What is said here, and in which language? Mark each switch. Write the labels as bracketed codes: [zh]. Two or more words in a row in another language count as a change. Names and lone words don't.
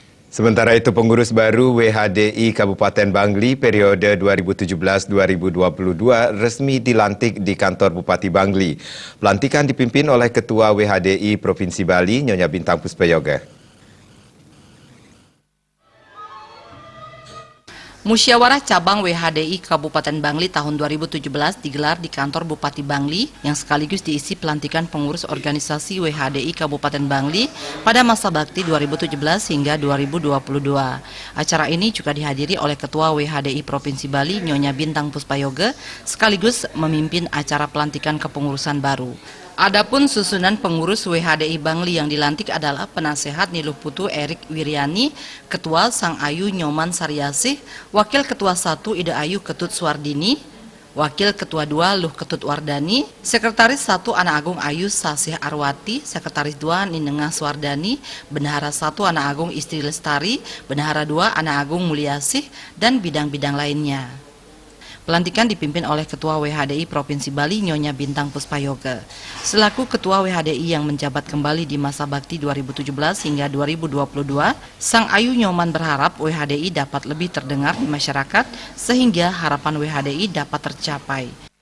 [id] Sementara itu, pengurus baru WHDI Kabupaten Bangli periode 2017-2022 resmi dilantik di kantor Bupati Bangli. Pelantikan dipimpin oleh Ketua WHDI Provinsi Bali, Nyonya Bintang Puspayoga. Musyawarah Cabang WHDI Kabupaten Bangli tahun 2017 digelar di kantor Bupati Bangli yang sekaligus diisi pelantikan pengurus organisasi WHDI Kabupaten Bangli pada masa bakti 2017 hingga 2022. Acara ini juga dihadiri oleh Ketua WHDI Provinsi Bali, Nyonya Bintang Puspayoga, sekaligus memimpin acara pelantikan kepengurusan baru. Adapun susunan pengurus WHDI Bangli yang dilantik adalah Penasehat Niluh Putu Erik Wiryani, Ketua Sang Ayu Nyoman Saryasih, Wakil Ketua 1 Ida Ayu Ketut Suwardini, Wakil Ketua 2 Luh Ketut Wardani, Sekretaris 1 Ana Agung Ayu Sasih Arwati, Sekretaris 2 Ninengah Suwardani, Bendahara 1 Ana Agung Istri Lestari, Bendahara 2 Ana Agung Mulyasih, dan bidang-bidang lainnya. Pelantikan dipimpin oleh Ketua WHDI Provinsi Bali, Nyonya Bintang Puspayoga. Selaku Ketua WHDI yang menjabat kembali di masa bakti 2017 hingga 2022, Sang Ayu Nyoman berharap WHDI dapat lebih terdengar di masyarakat sehingga harapan WHDI dapat tercapai.